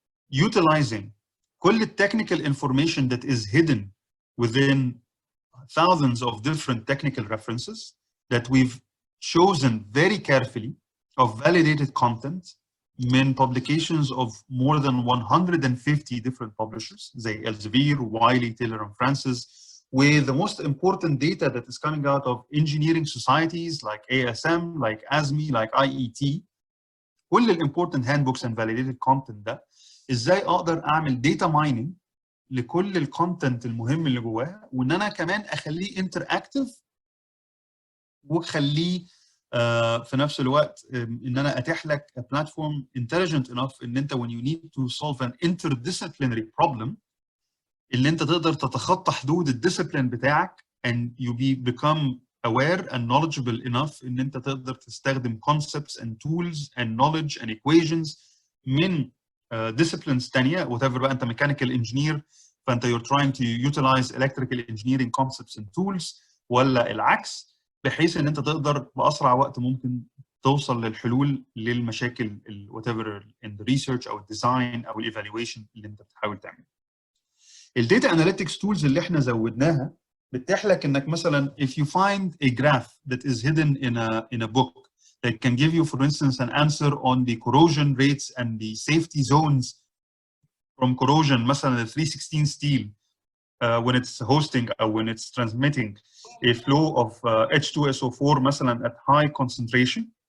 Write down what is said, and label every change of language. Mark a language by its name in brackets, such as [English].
[English] utilizing كل technical information that is hidden within thousands of different technical references that we've chosen very carefully of validated content من publications of more than 150 different publishers زي Elsevier, Wiley, Taylor and Francis, with the most important data that is coming out of engineering societies like ASM, like ASME, like IET. [Arabic] كل [English] important handbooks and validated content [Arabic] ده ازاي اقدر اعمل data mining لكل الكونتنت المهم اللي جواها، وان انا كمان اخليه انتراكتيف واخليه في نفس الوقت ان انا اتيح لك بلاتفورم [English] intelligent enough [Arabic] ان انت [English] when you need to solve an interdisciplinary problem [Arabic] اللي انت تقدر تتخطى حدود الديسيبلين بتاعك [English] and you become aware and knowledgeable enough [Arabic] ان انت تقدر تستخدم [English] concepts and tools and knowledge and equations [Arabic] من disciplines تانية whatever بقى انت [English] mechanical engineer [Arabic] فانت [English] you're trying to utilize electrical engineering concepts and tools [Arabic] ولا العكس، بحيث ان انت تقدر باسرع وقت ممكن توصل للحلول للمشاكل [English] whatever in the research [Arabic] او الديزاين او الايفالويشن اللي انت بتحاول تعمله. الداتا اناليتكس تولز اللي احنا زودناها بتتيح لك انك مثلا [English] if you find a graph that is hidden in a book that can give you for instance an answer on the corrosion rates and the safety zones from corrosion مثلا 316 steel when it's hosting or when it's transmitting a flow of H2SO4 مثلا at high concentration,